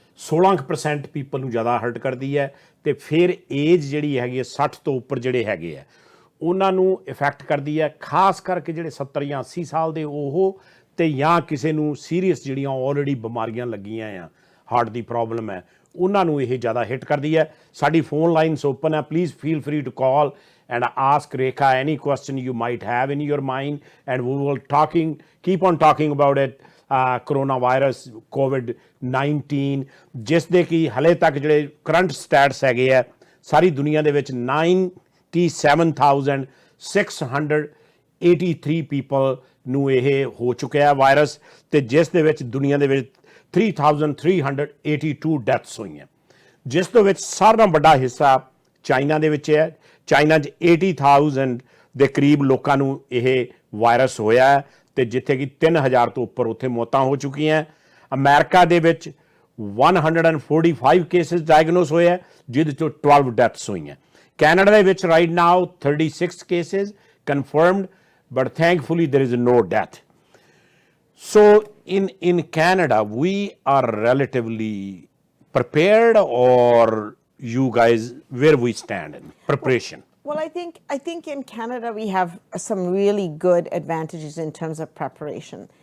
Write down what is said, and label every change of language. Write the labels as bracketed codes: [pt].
[pa] 16% people ਨੂੰ ਜ਼ਿਆਦਾ heart ਕਰਦੀ ਹੈ ਤੇ ਫਿਰ ਏਜ ਜਿਹੜੀ ਹੈਗੀ ਹੈ 60 ਤੋਂ ਉੱਪਰ ਜਿਹੜੇ ਹੈਗੇ ਆ ਉਹਨਾਂ ਨੂੰ ਇਫੈਕਟ ਕਰਦੀ ਹੈ, ਖਾਸ ਕਰਕੇ ਜਿਹੜੇ 70 ਜਾਂ 80 ਸਾਲ ਦੇ ਉਹ ਤੇ ਜਾਂ ਕਿਸੇ ਨੂੰ ਸੀਰੀਅਸ ਜਿਹੜੀਆਂ ਆਲਰੇਡੀ ਬਿਮਾਰੀਆਂ ਲੱਗੀਆਂ ਆ, ਹਾਰਟ ਦੀ ਪ੍ਰੋਬਲਮ ਹੈ, ਉਹਨਾਂ ਨੂੰ ਇਹ ਜ਼ਿਆਦਾ ਹਿੱਟ ਕਰਦੀ ਹੈ। ਸਾਡੀ ਫੋਨ ਲਾਈਨਸ ਓਪਨ ਹੈ, [en] Please feel free to call and ask Rekha any question you might have in your mind, and we will keep on talking about it. [pa] Coronavirus COVID-19 ਜਿਸ ਦੇ ਕਿ ਹਲੇ ਤੱਕ ਜਿਹੜੇ ਕਰੰਟ ਸਟੈਟਸ ਹੈਗੇ ਆ ਸਾਰੀ ਦੁਨੀਆ ਦੇ ਵਿੱਚ 97,683 ਪੀਪਲ ਨੂੰ ਇਹ ਹੋ ਚੁੱਕਿਆ ਵਾਇਰਸ, ਤੇ ਜਿਸ ਦੇ ਵਿੱਚ ਦੁਨੀਆ ਦੇ ਵਿੱਚ 3,382 ਡੈਥਸ ਹੋਈਆਂ, ਜਿਸ ਤੋਂ ਵਿੱਚ ਸਾਰਿਆਂ ਨਾਲੋਂ ਵੱਡਾ ਹਿੱਸਾ ਚਾਈਨਾ ਦੇ ਵਿੱਚ ਹੈ। ਚਾਈਨਾ 'ਚ 80,000 ਦੇ ਕਰੀਬ ਲੋਕਾਂ ਨੂੰ ਇਹ ਵਾਇਰਸ ਹੋਇਆ ਹੈ ਤੇ ਜਿੱਥੇ ਕਿ 3,000 ਤੋਂ ਉੱਪਰ ਉੱਥੇ ਮੌਤਾਂ ਹੋ ਚੁੱਕੀਆਂ। ਅਮਰੀਕਾ ਦੇ ਵਿੱਚ 145 ਕੇਸਿਸ ਡਾਇਗਨੋਸ ਹੋਏ ਹੈ, ਜਿਹਦੇ 'ਚੋਂ 12 ਡੈਥਸ ਹੋਈਆਂ। ਕੈਨੇਡਾ ਦੇ ਵਿੱਚ right now 36 cases confirmed, [en] But thankfully there is no death. So in Canada, we are relatively prepared, or you guys, where we stand in preparation? Well, I think in Canada we have some really good advantages in terms of preparation.